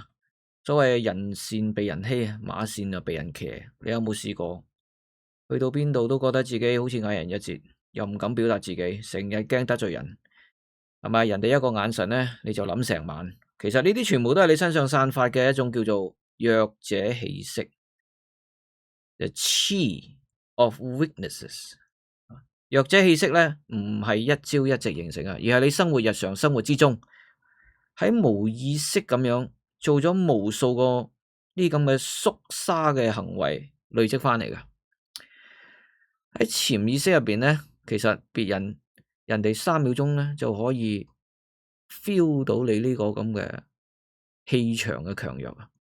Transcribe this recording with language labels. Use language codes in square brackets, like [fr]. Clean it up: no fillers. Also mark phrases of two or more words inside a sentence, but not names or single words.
[yue] 所謂人善被人欺，馬善就被人騎。你有冇試過去到邊度都覺得自己好似矮人一截，又唔敢表達自己，成日驚得罪人，係咪？人哋一個眼神呢，你就諗成晚。其實呢啲全部都係你身上散發嘅一種叫做弱者氣息 ， [en] the chi of weaknesses。 [yue] 弱者氣息咧，唔係一朝一夕形成啊，而係你日常生活之中喺無意識咁樣做咗無數個呢咁嘅縮沙嘅行為累積翻嚟㗎。喺潛意識入邊咧，其實人哋3秒鐘咧就可以 feel 到你呢個咁嘅氣場嘅強弱啊。